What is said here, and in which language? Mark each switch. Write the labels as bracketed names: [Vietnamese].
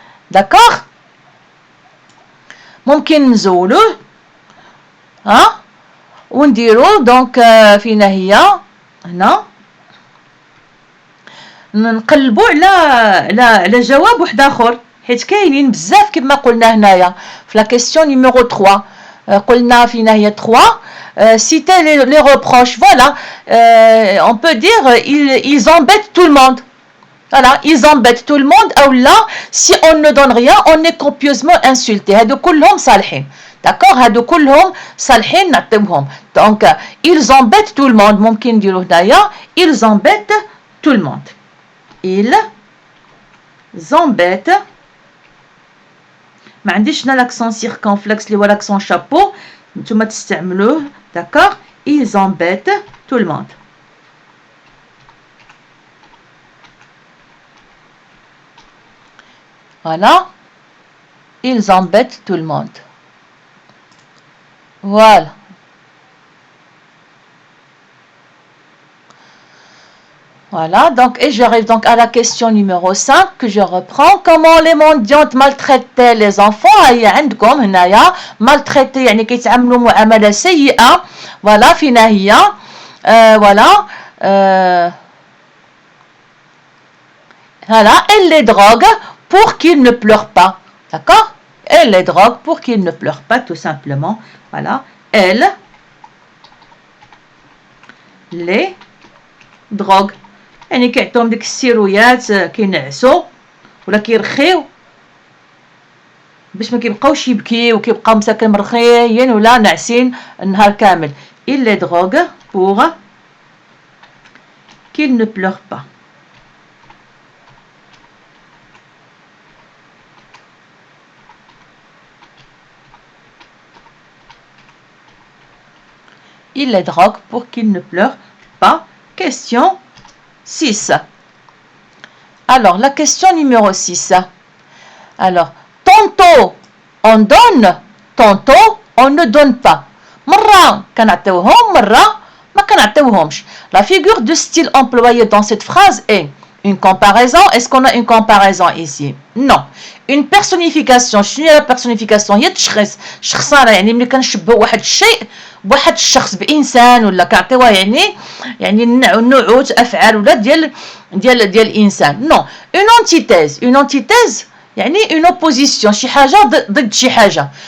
[Arabic] داكوغ؟ ممكن نزولوه ونديرو دونك فينا هي هنا نقلبوا على جواب واحد اخر حيت كاينين بزاف كما قلنا هنايا في [French] لا كيسيون نيميرو [Arabic] 3. قلنا فينا هي 3 [French] citer les reproches. Voilà, on peut dire ils embêtent tout le monde. Voilà, ils embêtent tout le monde. Ou là, si on ne donne rien, on est copieusement insulté. [Arabic] هادو كلهم صالحين. [French] D'accord? [Arabic] هادو كلهم صالحين نعطيوهم. [French] Donc, ils embêtent tout le monde. [Arabic] ممكن نديرو هنايا [French] ils embêtent tout le monde. Ils embêtent. [Arabic] ما عنديش هنا [French] l'accent circonflexe [Arabic] اللي هو [French] l'accent chapeau. [Arabic] نتوما تستعملوه. [French] D'accord? Ils embêtent tout le monde. Voilà, ils embêtent tout le monde. Voilà. Voilà, donc, et j'arrive donc à la question numéro 5 que je reprends. Comment les mendiantes maltraitaient les enfants? [Arabic] هي عندكم هنايا maltraiter يعني كيتعاملوا معاملة سيئة. Voilà, فينا هي voilà. [French] Voilà, elle les drogue pour qu'ils ne pleurent pas. D'accord? Elle les drogue pour qu'ils ne pleurent pas, tout simplement. Voilà. Elle les drogue. [Arabic] يعني كيعطيهم ديك السيرويات كينعسوا ولا كيرخيو باش ما كيبقاوش يبكيو وكيبقاو مساكن مرخيين ولا ناعسين النهار كامل. [French] Il les drogue pour qu'ils ne pleurent pas. Il les drogue pour qu'ils ne pleurent pas. Question 6. Alors, la question numéro 6. Alors, tantôt on donne, tantôt on ne donne pas. [Arabic] مرة كنعطيوهم مرة ما كنعطيوهمش. [French] La figure de style employée dans cette phrase est Une comparaison, est-ce qu'on a une comparaison ici? Non. Une personnification, [Arabic] شنو هي [French] la personnification؟ [Arabic] هي تشخيص، شخصنة، يعني ملي كنشبهوا واحد الشيء بواحد الشخص، بإنسان، ولا كنعطيوها يعني نعوت أفعال ولا ديال الإنسان. نو. [French] اون انتيتيز [Arabic] يعني [French] اون اوبوزيسيون، [Arabic] شي حاجة ضد شي حاجة.